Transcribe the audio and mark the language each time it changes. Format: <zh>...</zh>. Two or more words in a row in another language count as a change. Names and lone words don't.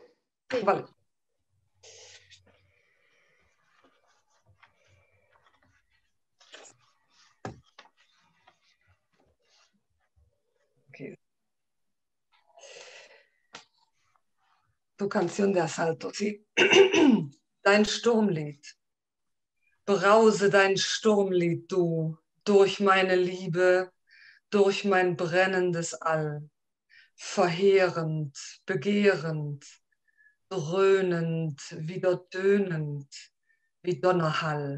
<es>Sí. Vale. Okay. Tu canción de Asalto, sí.</es> <de>Dein Sturmlied. Brause dein Sturmlied, du, durch meine Liebe, durch mein brennendes All. Verheerend, begehrend, dröhnend, wieder tönend, wie Donnerhall.</de>